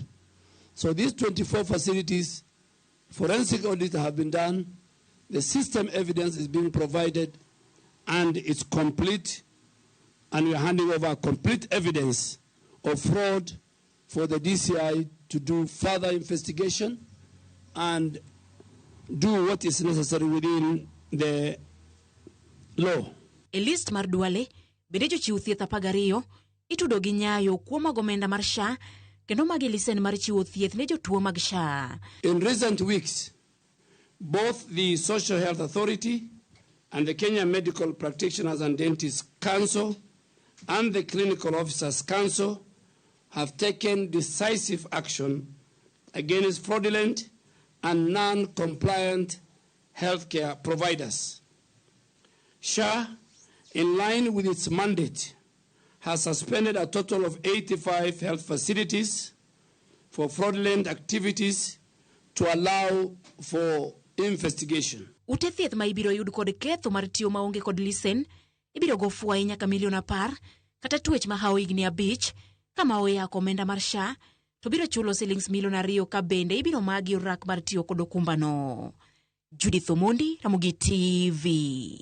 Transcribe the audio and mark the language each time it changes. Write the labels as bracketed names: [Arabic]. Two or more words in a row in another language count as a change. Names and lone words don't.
[English] So these 24 facilities, forensic audits have been done, the system evidence is being provided, and it's complete, and we're handing over complete evidence of fraud for the DCI to do further investigation and do what is necessary within the law. [Luo (Kenya and Tanzania)] E list mar Duale, bende jochiw thieth 12 itudo gi nyayo kuom agomenda mar SHA kendo magi lisen mar chiwo thieth ne jotuo mag SHA. [English] In recent weeks, both the Social Health Authority and the Kenya Medical Practitioners and Dentists Council and the Clinical Officers Council have taken decisive action against fraudulent and non-compliant healthcare providers. SHA, in line with its mandate, has suspended a total of 85 health facilities for fraudulent activities to allow for investigation. [Luo (Kenya and Tanzania)] Ute thieth ma ibiro yud kod ketho mar tiyo maonge kod lisen ibiro go fwai nyaka $10 million kata twech ma hao higni 5 kama oyako omenda mar SHA to biro chulo shillings $2 million ka bende ibiro magi orak mar tiyo kod okumbano. Judith Omondi, Ramogi TV.